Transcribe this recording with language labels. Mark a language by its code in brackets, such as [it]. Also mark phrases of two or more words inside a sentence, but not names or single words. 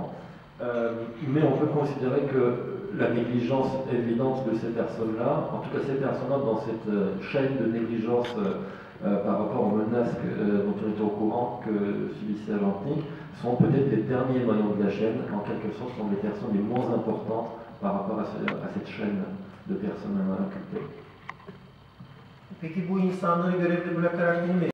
[fr] Mais on peut considérer que la négligence évidente de ces personnes-là, en tout cas ces personnes-là dans cette chaîne de négligence par rapport aux menaces dont on était au courant que subissait Atlantique, sont peut-être les derniers maillons de la chaîne, en quelque sorte sont les personnes les moins importantes par rapport à cette chaîne de personnes inculpées. [tr] Peki bu insanları görevde bırakarak yine mi